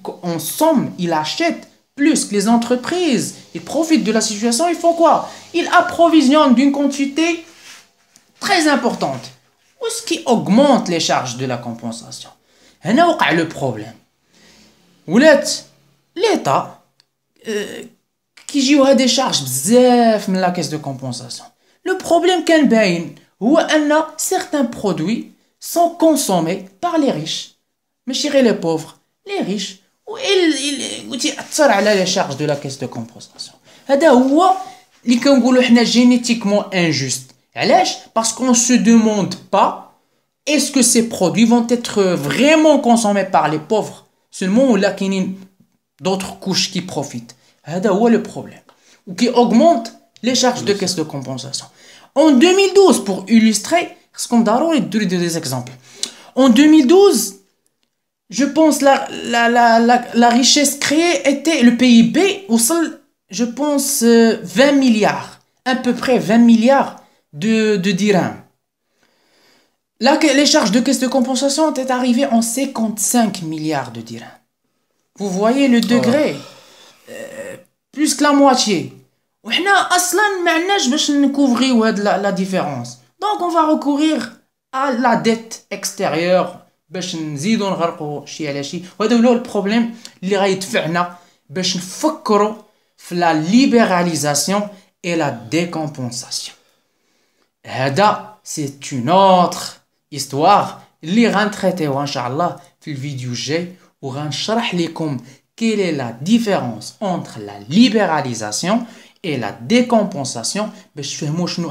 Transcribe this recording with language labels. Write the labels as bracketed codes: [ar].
[fr] en somme il achète plus que les entreprises ils profitent de la situation ils font quoi ils approvisionnent d'une quantité très importante ce qui augmente les charges de la compensation [ar] هنا وقع [fr] le problème [ar] ولات [fr] l'État [ar] كيجيو هاد شارج بزاف من لا كيس دو كومبونساسيون. لو بروبليم كان باين هو ان [fr] certains produits sont consommés par les riches [ar] ماشي غير لي pauvres les riches وتأثر على لي شارج دو لا كيس دو كومبونساسيون. هذا هو اللي كنقولوا حنا جينيتيكمون انجوست. علاش؟ باسكو [fr] on se demande pas est-ce que ces produits vont être vraiment consommés par les pauvres seulement ou là [ar] كاينين [fr] d'autres couches qui profitent. [ar] هذا هو [fr] le problème ou qui augmente les charges de caisse de compensation. En 2012 pour illustrer [ar] خصكم ضروري تديروا [fr] des exemples. En 2012 je pense la richesse créée était le PIB [ar] وصل [fr] je pense 20 milliards à peu près 20 milliards de dirhams. Là, les charges de caisse de compensation étaient arrivées en 55 milliards de dirhams. Vous voyez le degré plus que la moitié. [ar] وحنا اصلا ما عندناش باش نكوفريو هاد la différence. [fr] Donc on va recourir à la dette extérieure [ar] باش نزيدو نغرقو شي على شي. وهذا هو البروبليم اللي غيدفعنا باش نفكروا في [fr] la libéralisation et la décompensation. [ar] هذا [fr] c'est une autre histoire [ar] اللي غنتريتيوها ان شاء الله في الفيديو الجاي وغنشرح لكم [fr] quelle est la différence entre la libéralisation et la décompensation [ar] باش تفهموا شنو.